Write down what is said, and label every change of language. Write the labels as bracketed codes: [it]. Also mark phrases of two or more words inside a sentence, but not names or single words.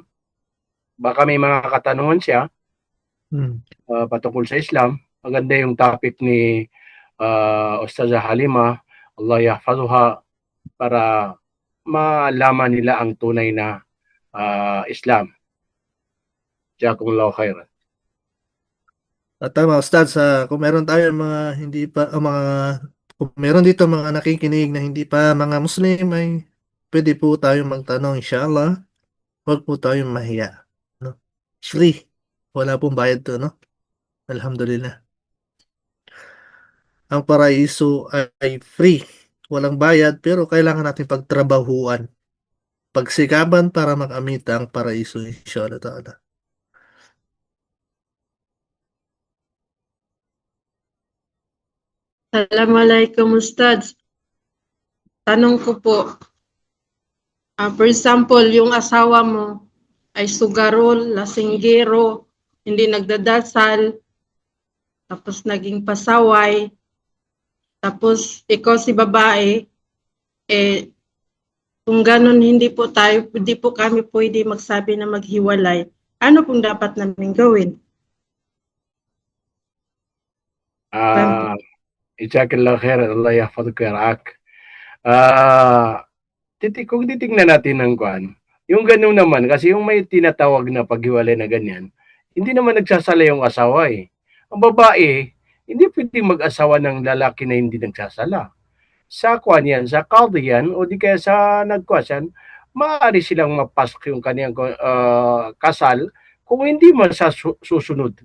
[tl] Baka may mga katanungan siya patungkol sa Islam. Maganda yung topic ni Ustaz Halima, [ar] الله يحفظها, [tl] para malaman nila ang tunay na Islam. [ar] جزاكم الله خيرا. [tl] At tama, Ustad, kung meron tayo mga hindi pa, kung meron dito mga nakikinig na hindi pa mga Muslim, ay pwede po tayong magtanong, inshallah. Huwag po tayong mahiya. No? Free. Wala pong bayad to, no? Alhamdulillah. Ang paraiso ay free. Walang bayad, pero kailangan natin pagtrabahuan. Pagsikaban para makamit ang paraiso, [ar] إن شاء الله تعالى. السلام عليكم أستاذ. [tl] Tanong ko po, [en] for example, [tl] yung asawa mo ay sugarol, lasinggero, hindi nagdadasal, tapos naging pasaway, tapos ikaw si babae, kung ganun hindi po kami pwede magsabi na maghiwalay. Ano pong dapat namin gawin? [ar] جزاك الله خيرا، الله يحفظك ويرعاك. [tl] Kung titignan natin ng kuan, yung ganun naman, kasi yung may tinatawag na paghiwalay na ganyan, hindi naman nagsasala yung asawa eh. Ang babae, hindi pwedeng mag-asawa ng lalaki na hindi nagsasala. Sa kuan yan, sa qadi yan, o di kaya sa nagkuasan, maaari silang mapasok yung kaniyang kasal kung hindi man sa susunod.